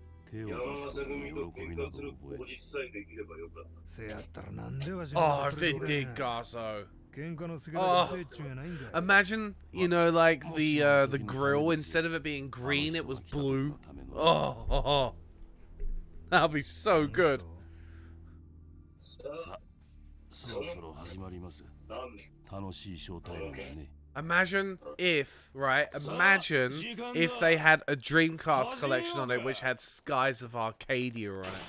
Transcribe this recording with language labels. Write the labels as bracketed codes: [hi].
[ja] 手を出すことの喜びなど覚えない。せやったらなんでわし [en] Oh, if it did, Garso. [ja] 喧嘩のすげだけせいっちゅうやないんかい。 [en] Imagine, you know, like the grill, instead of it being green, it was blue. Oh, that'd be so good. [ja] さ、そろそろ始まります。楽しいショータイムがね。 [en] Imagine if, right? Imagine if they had a Dreamcast collection on it which had Skies of Arcadia on it.